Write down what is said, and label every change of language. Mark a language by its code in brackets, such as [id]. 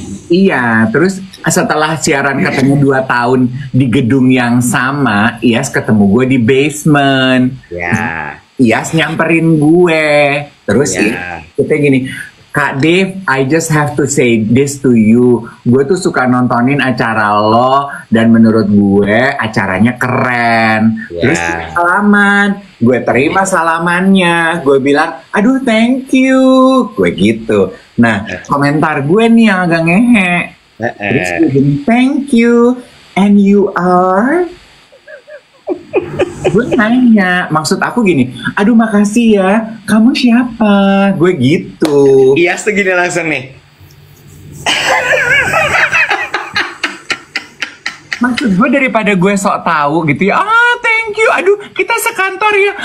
[id] Iya, terus setelah siaran ketemu 2 tahun di gedung yang sama, Iyas ketemu gue di basement. Ya. Iyas nyamperin gue. Terus kita gini, [en] Kak Dev, I just have to say this to you. [id] Gue tuh suka nontonin acara lo dan menurut gue acaranya keren. Terus salaman, gue terima salamannya. Gue bilang, aduh [en] thank you. [id] Gue gitu. Nah, komentar gue nih yang agak ngehe. Terus gue gini, [en] thank you. And you are? [id] Gue nanya, maksud aku gini, aduh makasih ya, kamu siapa? Gue gitu. Iya, segini langsung nih. Maksud gue daripada gue sok tahu gitu ya, [en] thank you, [id] aduh kita sekantor ya.